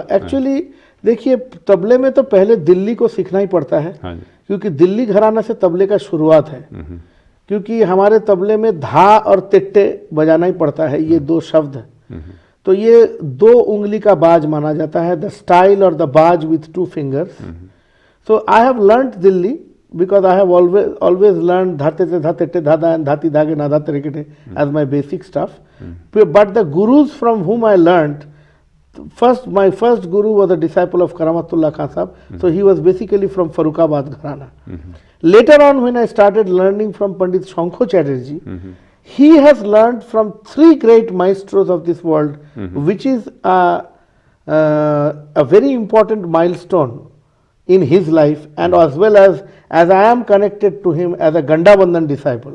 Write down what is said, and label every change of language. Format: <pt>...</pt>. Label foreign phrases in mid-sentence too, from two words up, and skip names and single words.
<hi>एक्चुअली देखिए, तबले में तो पहले दिल्ली को सीखना ही पड़ता है, क्योंकि दिल्ली घराना से तबले का शुरुआत है। क्योंकि हमारे तबले में धा और तिट्टे बजाना ही पड़ता है, ये 2 शब्द हैं। तो ये 2 उंगली का बाज माना जाता है,</hi> <en>the style</en> <hi>और द बाज</hi> <en>with 2 fingers. So I have learned दिल्ली because I have always learned dhate te dhate te dhada and dhati dhage na dhate rekete as my basic stuff. But the gurus from whom I learned, my first guru was a disciple of Karamatullah Khan Sahab. So he was basically from Farrukhabad Gharana. Later on, when I started learning from Pandit Shankho Chatterjee, he has learned from 3 great maestros of this world, which is a very important milestone in his life, and as well as I am connected to him as a Gandabandhan disciple.</en>